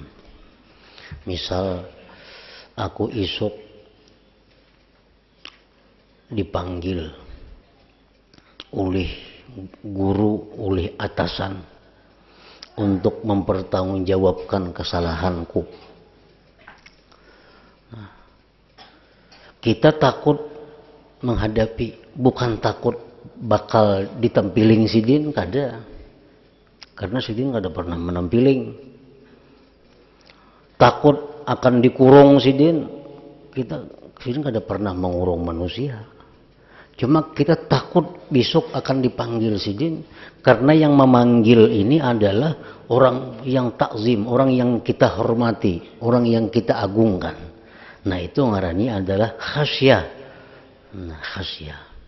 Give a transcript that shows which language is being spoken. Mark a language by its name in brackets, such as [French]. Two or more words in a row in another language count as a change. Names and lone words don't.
[Indonesian] Misal aku isuk dipanggil oleh guru, oleh atasan untuk mempertanggungjawabkan kesalahanku. Kita takut menghadapi, bukan takut bakal ditampiling sidin, kada. Karena sidin kada pernah menampiling. Takut akan dikurung sidin, sidin kada pernah mengurung manusia. Cuma kita takut besok akan dipanggil sidin, karena yang memanggil ini adalah orang yang takzim, orang yang kita hormati, orang yang kita agungkan. Nah itu ngarani adalah khasyah. Nah, khasyah.